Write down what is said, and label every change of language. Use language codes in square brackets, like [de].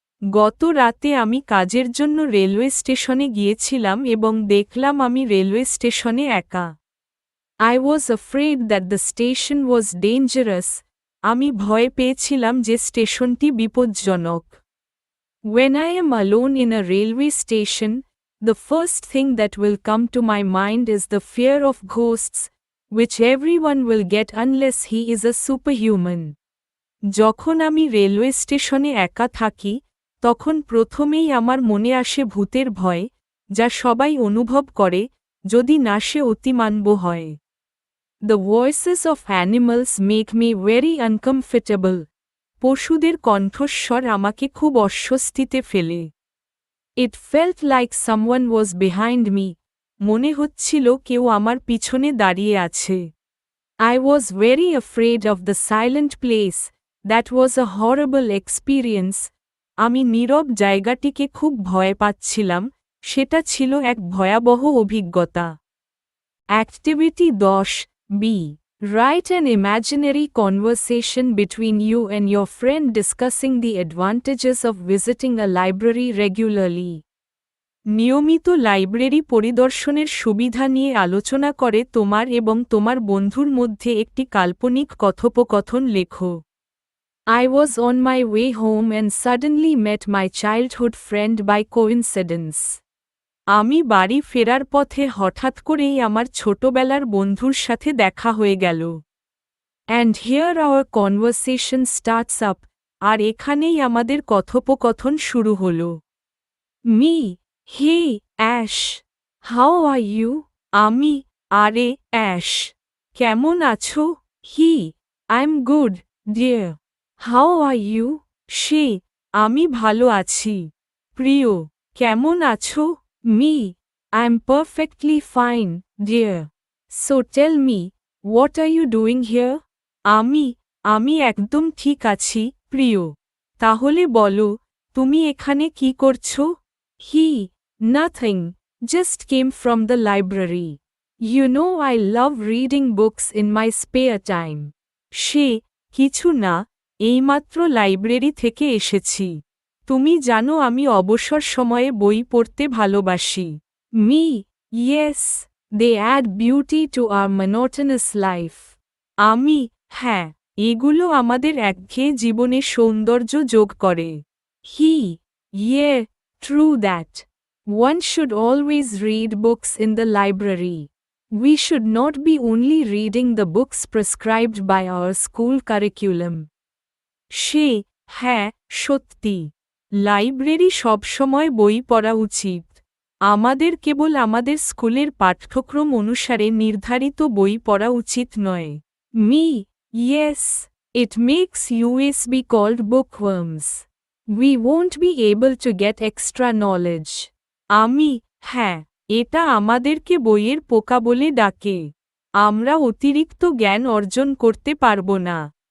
[bn] গত রাতে আমি কাজের জন্য রেলওয়ে স্টেশনে গিয়েছিলাম এবং দেখলাম আমি রেলওয়ে স্টেশনে একা। [en] I was afraid that the station was dangerous. [bn] আমি ভয় পেয়েছিলাম যে স্টেশনটি বিপজ্জনক। [en] When I am alone in a railway station, the first thing that will come to my mind is the fear of ghosts, which everyone will get unless he is a superhuman. [bn] যখন আমি railway স্টেশনে একা থাকি, তখন প্রথমেই আমার মনে আসে ভূতের ভয়, যা সবাই অনুভব করে, যদি না সে অতিমানব হয়। [en] The voices of animals make me very uncomfortable. [bn] পশুদের কণ্ঠস্বর আমাকে খুব অস্বস্তিতে ফেলে। [en] It felt like someone was behind me. [bn] মনে হচ্ছিল কেউ আমার পিছনে দাঁড়িয়ে আছে। [en] I was very afraid of the silent place. That was a horrible experience. [bn] আমি নীরব জায়গাটিকে খুব ভয় পাচ্ছিলাম, সেটা ছিল এক ভয়াবহ অভিজ্ঞতা। [en] Activity 10. B. Write an imaginary conversation between you and your friend discussing the advantages of visiting a library regularly. [bn] নিয়মিত লাইব্রেরি পরিদর্শনের সুবিধা নিয়ে আলোচনা করে তোমার এবং তোমার বন্ধুর মধ্যে একটি কাল্পনিক কথোপকথন লেখো। [en] I was on my way home and suddenly met my childhood friend by coincidence. [bn] আমি বাড়ি ফেরার পথে হঠাৎ করেই আমার ছোটবেলার বন্ধুর সাথে দেখা হয়ে গেল। [en] And here our conversation starts up. [bn] আর এখানেই আমাদের কথোপকথন শুরু হল। [en] Me. Hey, Ash. How are you? [bn] আমি, আরে, Ash. কেমন আছো? He. [en] I'm good, dear. How are you? [bn] সে, আমি ভালো আছি। প্রিয়, কেমন আছো? [en] Me. I'm perfectly fine, dear. So tell me, what are you doing here? [bn] আমি একদম ঠিক আছি, প্রিয়। তাহলে বলো, তুমি এখানে কি করছো? [en] He. Nothing. Just came from the library. You know I love reading books in my spare time. [bn] সে, কিছু না, এইমাত্র লাইব্রেরি থেকে এসেছি। তুমি জানো আমি অবসর সময়ে বই পড়তে ভালোবাসি। [en] Me. Yes. They add beauty to our monotonous life. [bn] আমি, হ্যাঁ, এগুলো আমাদের একঘেয়ে জীবনে সৌন্দর্য যোগ করে। [en] He, yeah, true that. One should always read books in the library. We should not be only reading the books prescribed by our school curriculum. [bn] সে, হ্যাঁ, সত্যি। লাইব্রেরি সবসময় বই পড়া উচিত। আমাদের কেবল আমাদের স্কুলের পাঠ্যক্রম অনুসারে নির্ধারিত বই পড়া উচিত নয়। [en] Me, yes, it makes us be called bookworms. We won't be able to get extra knowledge. [bn] আমি, হ্যাঁ, এটা আমাদেরকে বইয়ের পোকা বলে ডাকে। আমরা অতিরিক্ত জ্ঞান অর্জন করতে পারব না।